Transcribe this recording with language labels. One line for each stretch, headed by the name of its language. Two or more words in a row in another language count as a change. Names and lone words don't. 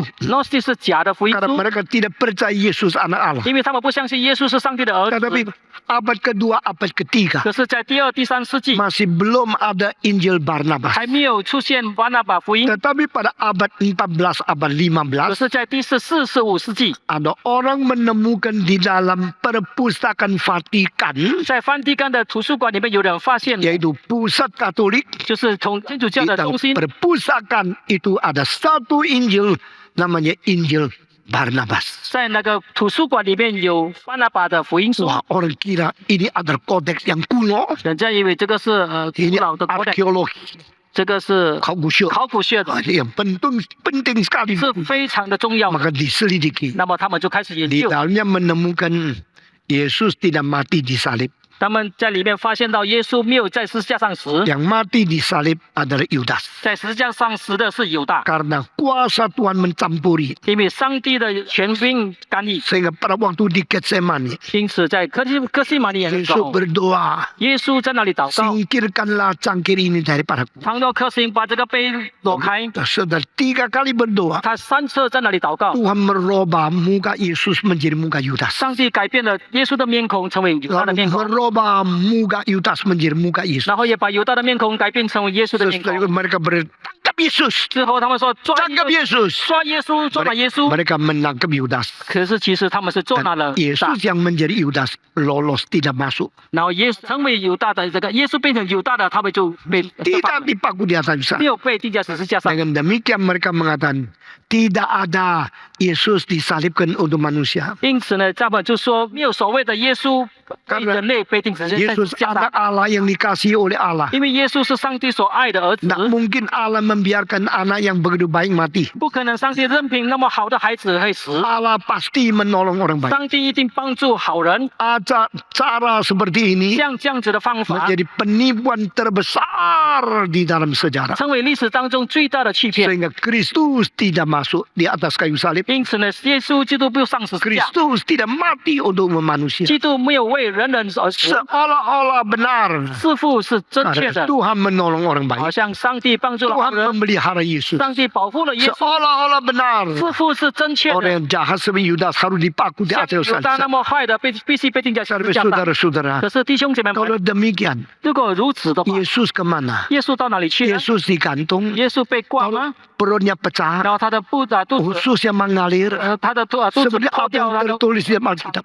Chinese: Gnostis 是假的福音
Indonesian: Karena
Chinese: 书，
Indonesian: mereka tidak percaya Yesus anak Allah.
Chinese: 因为他们不相信耶稣是上帝的儿
Indonesian: Tetapi
Chinese: 子。
Indonesian: abad kedua, abad ketiga
Chinese: 可是，在第2、第3世纪
Indonesian: masih belum ada Injil Barnabas.
Chinese: 还没有出现巴拿巴福音，
Indonesian: Tetapi pada abad 14, abad
Chinese: 可
Indonesian: 15,
Chinese: 是，在第14、15世纪，
Indonesian: ada orang menemukan di dalam perpustakaan Vatikan,
Chinese: 在梵蒂冈的图书馆里面，有人发现，
Indonesian: yaitu pusat Katolik,
Chinese: 就是从天主教
Indonesian: di
Chinese: 的
Indonesian: dalam
Chinese: 中心，
Indonesian: perpustakaan itu ada satu Injil, namanya Injil Barnabas.
Chinese: 在那个图书馆里面有巴拿巴的福音书。
Indonesian: Wah, orang kira ini adalah kodeks yang kuno,
Chinese: 人家以为这个是古
Indonesian: ini
Chinese: 老的国的，
Indonesian: arkeologi,
Chinese: 这个是考古学. 考古学的，
Indonesian: Yang penting sekali.
Chinese: 是非常的重要的。
Indonesian: Maka diselidiki.
Chinese: 那么他们就开始研
Indonesian: Di
Chinese: 究，
Indonesian: dalamnya menemukan Yesus tidak mati di salib.
Chinese: 他们在里面发现到耶稣没有在十字架上死，
Indonesian: Yang mati di salib adalah Yudas.
Chinese: 在十字架上死的是犹大，
Indonesian: Karena kuasa Tuhan mencampuri.
Chinese: 因为上帝的权柄干预，
Indonesian: Sehingga pada waktu di Getsemani,
Chinese: 因此在哥西玛利园的时
Indonesian: Yesus
Chinese: 候，
Indonesian: berdoa,
Chinese: 耶稣在那里祷告，
Indonesian: singkirkanlah cangkir ini daripadaku.
Chinese: 倘若可行，把这个杯挪开。
Indonesian: Sudah 3 kali berdoa,
Chinese: 他3次在那里祷告，
Indonesian: Tuhan merubah muka Yesus menjadi muka Yudas.
Chinese: 上帝改变了耶稣的面孔，成为犹大的
Indonesian: Lalu
Chinese: 面孔，
Indonesian: merubah muka Yudas menjadi muka Yesus.
Chinese: 然后也把犹大的面孔改变成为耶稣的面
Indonesian: Setelah
Chinese: 孔
Indonesian: itu。mereka bertangkap Yesus.
Chinese: 之后他们说抓
Indonesian: Tangkap Yesus.
Chinese: 抓耶稣，抓拿耶稣。
Indonesian: Mereka menangkap Yudas.
Chinese: 可是其实他们是捉拿
Indonesian: Dan
Chinese: 了犹大
Indonesian: Yesus，yang menjadi Yudas lolos tidak masuk.
Chinese: 然后成为犹大的这个耶稣变成犹大的，他们就被
Indonesian: Tidak dipaku di atas
Chinese: 没有被钉在十字架上。
Indonesian: Dengan demikian mereka mengatakan tidak ada Yesus disalibkan untuk manusia.
Chinese: 因此呢，他们就说没有所谓的耶稣被人类被钉在十字
Indonesian: Yesus
Chinese: 架
Indonesian: anak
Chinese: 上，
Indonesian: Allah yang dikasihi oleh Allah.
Chinese: 因为耶稣是上帝所爱的儿子，
Indonesian: Tidak mungkin Allah membiarkan anak yang begitu baik mati.
Chinese: 不可能上帝任凭那么好的孩子会死，
Indonesian: Allah pasti menolong orang baik.
Chinese: 上帝一定帮助好人。
Indonesian: Ada cara seperti ini
Chinese: 像这样子的方法，
Indonesian: menjadi penipuan terbesar di dalam sejarah.
Chinese: 成为历史当中最大的欺骗。
Indonesian: Sehingga Kristus tidak masuk di atas kayu salib.
Chinese: 因此呢，耶稣基督不上十字架，
Indonesian: Kristus tidak mati untuk manusia.
Chinese: 基督没有为人人而死，
Indonesian: Seolah-olah benar.
Chinese: 似乎是正确
Indonesian: Karena
Chinese: 的，
Indonesian: Tuhan menolong orang
Chinese: 好
Indonesian: baik.
Chinese: 像上帝帮助了好
Indonesian: Tuhan
Chinese: 人，
Indonesian: memelihara Yesus.
Chinese: 上帝保护了耶稣，
Indonesian: Seolah-olah benar.
Chinese: 似乎是正确
Indonesian: Orang
Chinese: 的。
Indonesian: yang jahat seperti Yudas harus dipaku di
Chinese: 像
Indonesian: atas
Chinese: 犹大那
Indonesian: salib.
Chinese: 么坏的，必须被钉在十字
Indonesian: Tapi
Chinese: 架上。
Indonesian: saudara-saudara,
Chinese: 可是弟兄姐妹
Indonesian: kalau
Chinese: 们，
Indonesian: demikian,
Chinese: 如果如此的话，
Indonesian: Yesus kemana? kemana?
Chinese: 耶稣到哪里去呢？
Indonesian: Yesus digantung,
Chinese: 耶稣被挂吗？
Indonesian: perutnya pecah,
Chinese: 然后他的肚子
Indonesian: ususnya mengalir.
Chinese: 他的肚子
Indonesian: Seperti
Chinese: 破
Indonesian: apa
Chinese: 掉，
Indonesian: yang
Chinese: 他的
Indonesian: tertulis di dalam Alkitab.